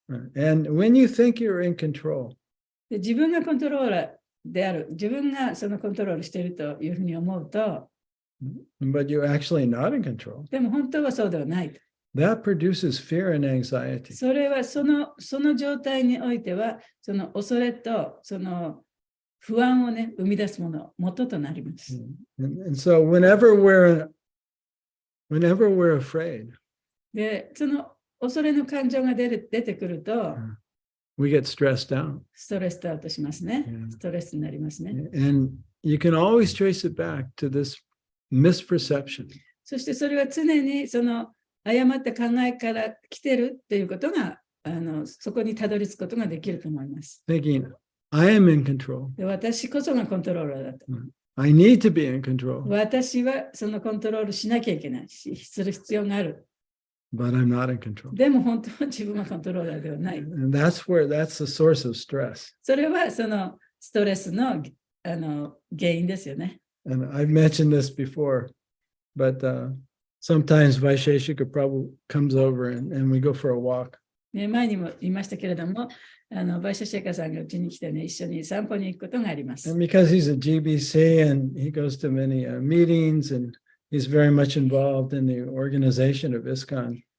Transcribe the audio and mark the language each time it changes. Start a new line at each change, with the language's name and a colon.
English: And when you think you're in control,
Japanese: で自分がコントローラーである、自分がそのコントロールしているというふうに思うと、
English: but you're actually not in control,
Japanese: でも本当はそうではないと。
English: that produces fear and anxiety.
Japanese: それはその状態においては、その恐れとその不安をね、生み出すもの、元となります。
English: And so whenever we're afraid,
Japanese: で、その恐れの感情が出てくると、
English: we get stressed out.
Japanese: ストレスアウトしますね。
English: Yeah.
Japanese: ストレスになりますね。
English: And you can always trace it back to this misperception.
Japanese: そしてそれは常にその誤った考えから来てるっていうことが、そこにたどり着くことができると思います。
English: Thinking, I am in control.
Japanese: で、私こそがコントローラーだと。
English: I need to be in control,
Japanese: 私はそのコントロールしなきゃいけないし、する必要がある。
English: but I'm not in control.
Japanese: でも本当は自分はコントローラーではない。
English: And that's the source of stress.
Japanese: それはそのストレスの、原因ですよね。
English: And I've mentioned this before, but sometimes Vaisheshika Prabhu comes over and we go for a walk.
Japanese: ね、前にも言いましたけれども、バイシャシェカさんがうちに来てね、一緒に散歩に行くことがあります。
English: And because he's a GBC and he goes to many meetings and he's very much involved in the organization of ISKCON.